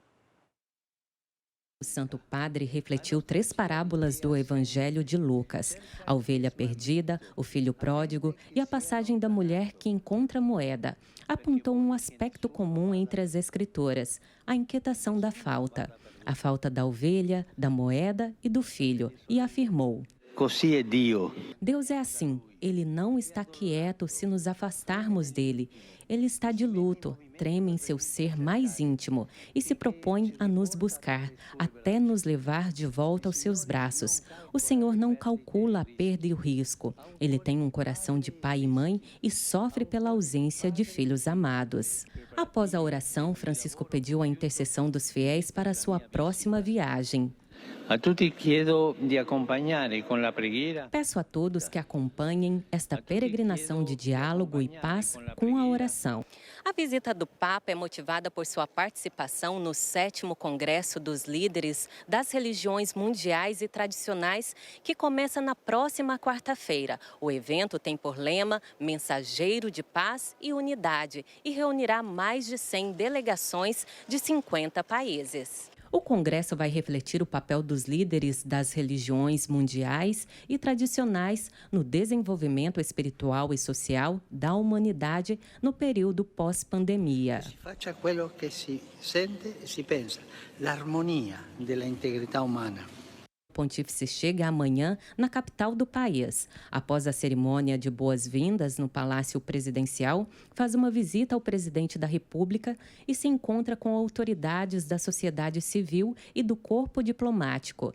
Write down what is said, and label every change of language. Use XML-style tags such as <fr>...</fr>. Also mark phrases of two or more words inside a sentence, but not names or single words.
<pt>O Santo Padre refletiu 3 parábolas do Evangelho de Lucas: a ovelha perdida, o filho pródigo e a passagem da mulher que encontra moeda. Apontou um aspecto comum entre as escritoras: a inquietação da falta. A falta da ovelha, da moeda e do filho. E afirmou:</pt> <it>Così è Dio.</it> <pt>Deus é assim. Ele não está quieto se nos afastarmos dele. Ele está de luto, treme em seu ser mais íntimo e se propõe a nos buscar, até nos levar de volta aos seus braços. O Senhor não calcula a perda e o risco. Ele tem um coração de pai e mãe e sofre pela ausência de filhos amados. Após a oração, Francisco pediu a intercessão dos fiéis para a sua próxima viagem.</pt> <it>A tutti chiedo di accompagnare con la preghiera.</it> <pt>Peço a todos que acompanhem esta peregrinação de diálogo e paz com a oração. A visita do Papa é motivada por sua participação no 7º Congresso dos Líderes das Religiões Mundiais e Tradicionais, que começa na próxima quarta-feira. O evento tem por lema Mensageiro de Paz e Unidade e reunirá mais de 100 delegações de 50 países. O Congresso vai refletir o papel dos líderes das religiões mundiais e tradicionais no desenvolvimento espiritual e social da humanidade no período pós-pandemia.</pt> <it>Faccia aquilo que si sente e si pensa, l'armonia della integrità umana.</it> <pt>O pontífice chega amanhã na capital do país. Após a cerimônia de boas-vindas no Palácio Presidencial, faz uma visita ao presidente da República e se encontra com autoridades da sociedade civil e do corpo diplomático.</pt>